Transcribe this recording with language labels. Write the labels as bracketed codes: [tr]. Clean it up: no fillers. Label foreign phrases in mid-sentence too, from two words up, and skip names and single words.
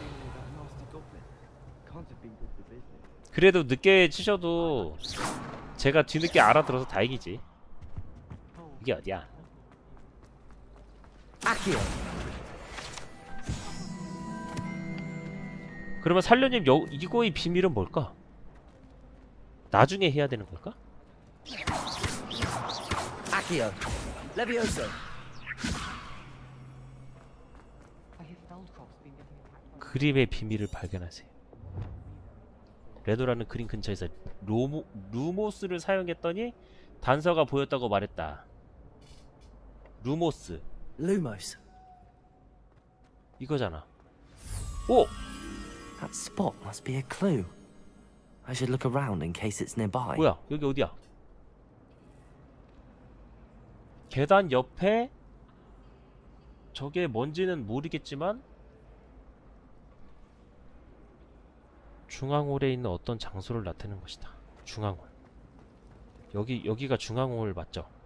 [ko] 그래도 늦게 치셔도 제가 뒤늦게 알아들어서 다행이지. 이게 어디야? [la] Accio. [ko] 그러면 살려님, 이거의 비밀은 뭘까? 나중에 해야 되는 걸까? [la] Accio. Levioso. [ko] 그림의 비밀을 발견하세요. 레도라는 그림 근처에서 루모스를 사용했더니 단서가 보였다고 말했다. 루모스. [la] Lumos. [ko] 이거잖아. 오! [en] That spot must be a clue. I should look around in case it's nearby. [ko] 뭐야? 여기 어디야? 계단 옆에 저게 뭔지는 모르겠지만 중앙홀에 있는 어떤 장소를 나타내는 것이다. 중앙홀. 여기가 중앙홀 맞죠?